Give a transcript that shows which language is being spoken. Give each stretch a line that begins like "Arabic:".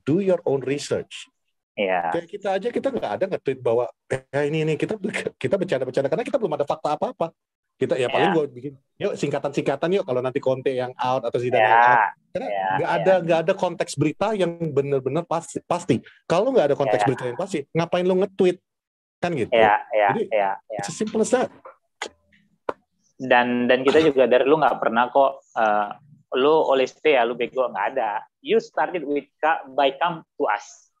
English: Do your own research.
Indonesian: Kayak kita aja nggak ada nge-tweet bahwa ini kita bercanda-bercanda karena kita belum ada fakta apa-apa. Kita paling gue bikin yuk singkatan yuk kalau nanti Conte yang out atau Zidane yang out. Karena nggak ada konteks berita yang benar-benar pasti. Kalau nggak ada konteks berita yang pasti, ngapain lu nge-tweet kan gitu. Jadi
English: it's as simple as that.
Indonesian: Dan kita juga dari lu nggak pernah kok lu oleste lu bego, nggak ada.
English: You started by come to us.